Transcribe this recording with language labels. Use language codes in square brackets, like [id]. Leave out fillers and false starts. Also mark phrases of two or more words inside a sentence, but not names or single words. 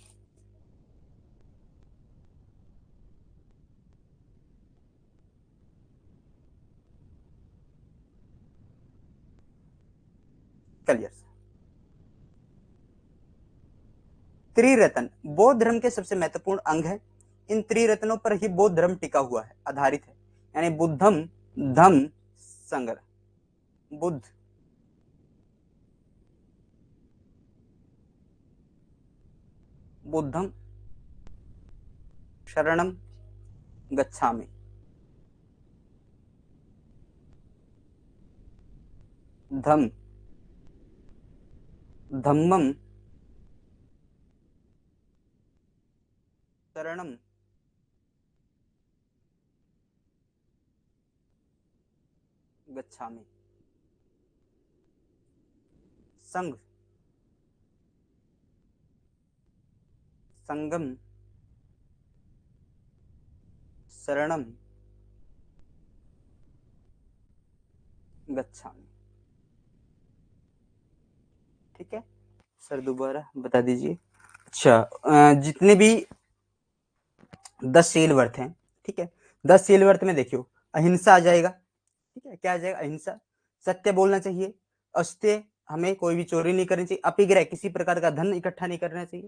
[hi] क्लियर। त्रिरत्न बौद्ध धर्म के सबसे महत्वपूर्ण अंग है। इन त्रिरत्नों पर ही बौद्ध धर्म टिका हुआ है, आधारित है। यानी बुद्धम, धम्म, संग। बुद्ध, [pi] बुद्धम शरणम गच्छामि, धम धम्मम शरणम गच्छामि, संघ संगम शरणम गच्छामि। [hi] ठीक है सर, दोबारा बता दीजिए। अच्छा, जितने भी 10 शील व्रत हैं, ठीक है, 10 शील व्रत में देखियो, अहिंसा आ जाएगा। ठीक है, क्या आ जाएगा? अहिंसा। सत्य बोलना चाहिए, अस्त्य, हमें कोई भी चोरी नहीं करनी चाहिए, अपिग्रह, किसी प्रकार का धन इकट्ठा नहीं करना चाहिए।